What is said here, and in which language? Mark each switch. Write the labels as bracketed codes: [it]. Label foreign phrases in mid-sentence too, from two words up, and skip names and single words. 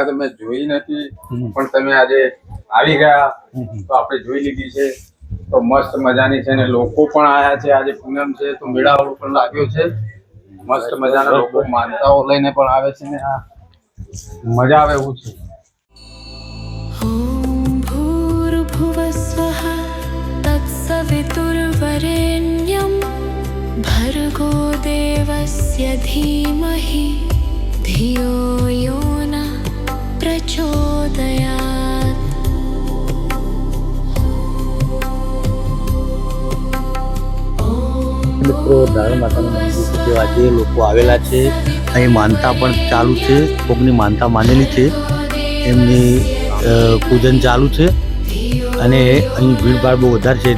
[gu] જગ્યા તમે જોઈ નથી પણ તમે આજે આવી ગયા તો આપણે જોઈ લીધી છે. તો મસ્ત મજાની છે ને લોકો પણ આયા છે. આજે પૂનમ છે તો મેળાવડો પણ લાગ્યો છે. મસ્ત મજાના લોકો માનતાઓ લઈને પણ આવે છે ને આ મજા આવે એવું છે. [sa] ॐ भूर्भुवस्वः तत्सवितुर्वरेण्यं भर्गो देवस्य धीमहि धियो यो न प्रचोदयात् [gu] મિત્રો ધારણ માતાનું મંદિર છે તેવા જે લોકો આવેલા છે, અહીં માનતા પણ ચાલુ છે. કોકની માનતા માનેલી છે એમની પૂજન ચાલુ છે અને અહીં ભીડભાડ બહુ વધારે છે.